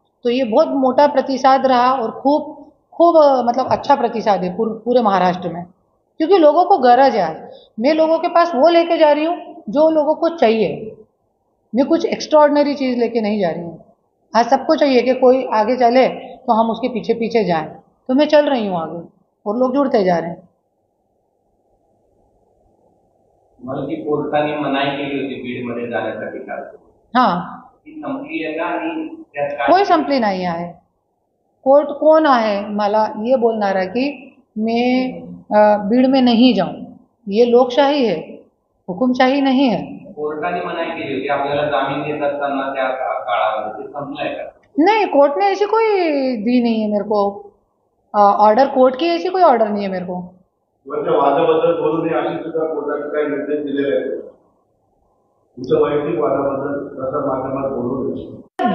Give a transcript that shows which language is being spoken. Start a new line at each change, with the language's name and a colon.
Hindi: तो ये बहुत मोटा प्रतिसाद रहा, और खूब खूब मतलब अच्छा प्रतिसाद है पूरे महाराष्ट्र में, क्योंकि लोगों को गरज है। आज मैं लोगों के पास वो लेके जा रही हूँ जो लोगों को चाहिए, मैं कुछ एक्स्ट्राऑर्डिनरी चीज़ लेके नहीं जा रही हूँ। आज सबको चाहिए कि कोई आगे चले तो हम उसके पीछे पीछे जाएं, तो मैं चल रही हूँ आगे, और लोग जुड़ते जा रहे हैं।
Marathi: मला ती कोर्टाने मनाई केली होती बीडमध्ये जाण्यासाठी काल,
Hindi: हां,
Marathi: ती संपली आहे का आणि त्यात काय?
Hindi: कोई
Marathi: संपली
Hindi: नहीं
Marathi: आहे.
Hindi: कोर्ट कौन
Marathi: आहे मला
Hindi: ये बोलना है कि मैं भीड़ में नहीं जाऊं. ये लोकशाही है, हुकुमशाही नहीं है.
Marathi: कोर्टाने मनाई केली होती आपल्याला जामीन देत असताना त्या काळामध्ये, ते संपलंय का?
Hindi: नहीं, कोर्ट ने ऐसी कोई दी नहीं है मेरे को ऑर्डर. कोर्ट की ऐसी कोई ऑर्डर नहीं है मेरे को.
Marathi: तुमच्या वादाबद्दल बोलू नये अशी सुद्धा कोर्टाने काही निर्देश दिलेले आहेत. तुमच्या वैयक्तिक वादाबद्दल प्रसार माध्यमात बोलू नये.